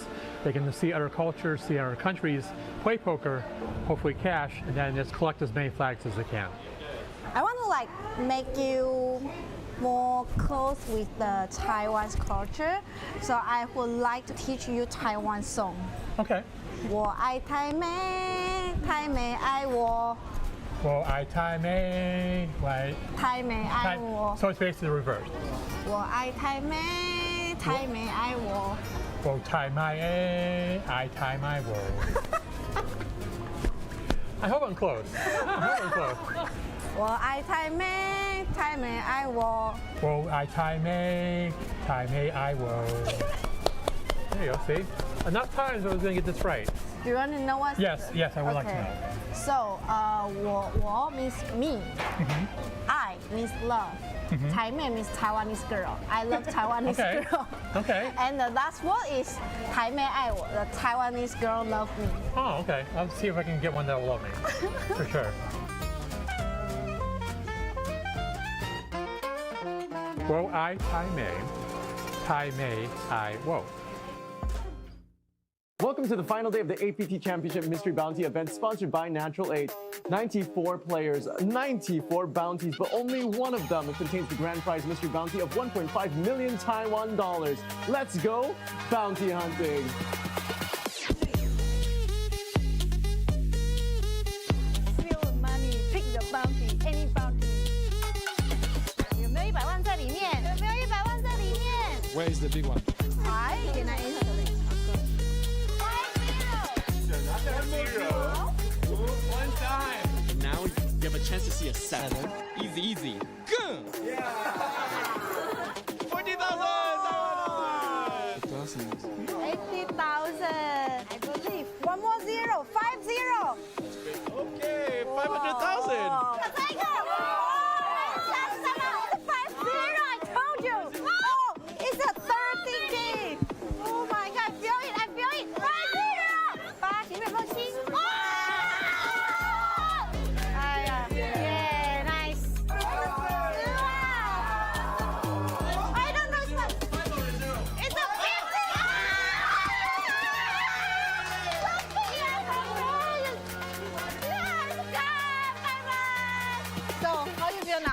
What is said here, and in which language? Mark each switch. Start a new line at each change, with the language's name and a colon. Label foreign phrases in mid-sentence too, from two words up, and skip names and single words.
English: They can see other cultures, see other countries, play poker, hopefully cash, and then just collect as many flags as they can. I want to make you more close with the Taiwan's culture, so I would like to teach you Taiwan song. Okay.
Chinese: 我爱台美，台美爱我。我爱台美，台美爱我。
English: So it's basically the reverse.
Chinese: 我爱台美，台美爱我。我台美爱台美我。
English: I hope I'm close. I hope I'm close.
Chinese: 我爱台美，台美爱我。我爱台美，台美爱我。
English: There you go. See, enough times I was going to get this right. Do you want to know what? Yes, I would like to know. So, 我 means me. I means love. 台妹 means Taiwanese girl. I love Taiwanese girl. Okay. And the last word is
Chinese: 台妹爱我.
English: The Taiwanese girl love me. Oh, okay. I'll see if I can get one that will love me. For sure.
Chinese: 我爱台妹，台妹爱我。
English: Welcome Welcome to the final day of the APT Championship Mystery Bounty event sponsored by Natural 8. 94 players, 94 bounties, but only one of them contains the grand prize mystery bounty of 1.5 million Taiwan dollars. Let's go bounty hunting. Feel money, pick the bounty, any bounty.
Chinese: 有没有100万在里面？有没有100万在里面？
English: Where is the big one?
Chinese: 哎，给他 answer 嘞。
English: One time. Now you have a chance to see a 7. Easy, easy. Good. Yeah. 40,000. 80,000. I believe. One more zero. 50. Okay, 500,000. That's like it's a 50. I told you. Oh, it's a 30K. Oh my God, I feel it. I feel it. 50.
Chinese: 8 前面放心。哇！哎呀，耶
English: ，nice。I don't know what. It's a 50. So, how do you feel now?